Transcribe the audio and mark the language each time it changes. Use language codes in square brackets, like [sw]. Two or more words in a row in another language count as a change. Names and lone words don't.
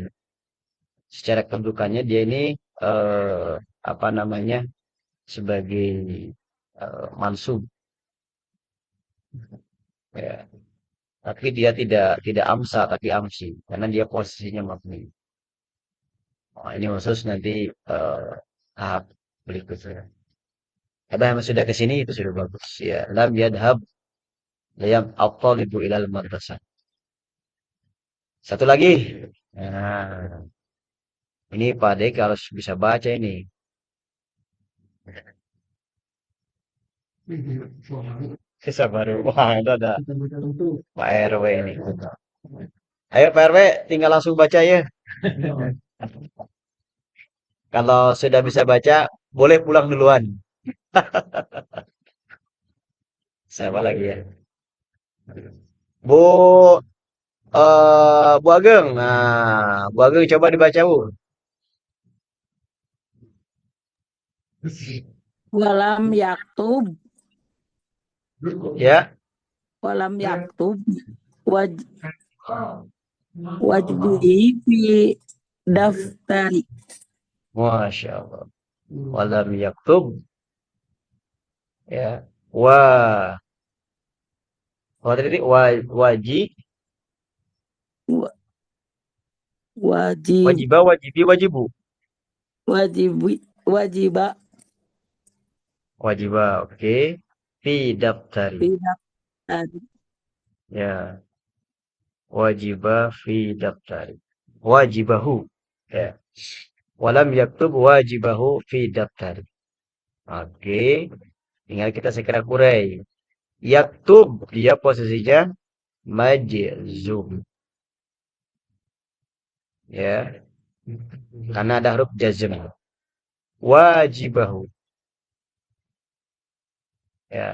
[id] Secara kedudukannya dia ini eh, apa namanya sebagai mansub ya. Tapi dia tidak amsa tapi amsi karena dia posisinya mabni. Oh, ini khusus nanti tahap berikutnya. Tapi yang sudah ke sini itu sudah bagus ya. [ar] لم يذهب اليوم الطالب إلى المدرسة. [id] Satu lagi. Nah, ini Pak Dek harus bisa baca ini. Bisa baru. Wah, itu ada Pak RW ini. Ayo Pak RW, tinggal langsung baca ya. Kalau sudah bisa baca, boleh pulang duluan. Siapa lagi ya? Bu Bu Ageng. Nah, Bu Ageng coba dibaca, Bu. [ar] ولم يكتب, [id] Ya. [ar] ولم يكتب وج واجبه في دفتري. ما شاء الله ولم يكتب. [id] Ya. Tadi wajib, [ar] Wa- Wajib, wajibah, واجبِ واجبُ. واجبِ واجبَ Wajibah, oke. في دفتري. في دفتري. Ya. واجبه في دفتري. Wajibahu. Ya. ولم يكتب واجبه في دفتري. [id] Oke. Tinggal kita segera kurai. Yaktub. Dia posisinya majzum. Ya. Karena ada huruf jazm. [ar] Wajibahu. Ya.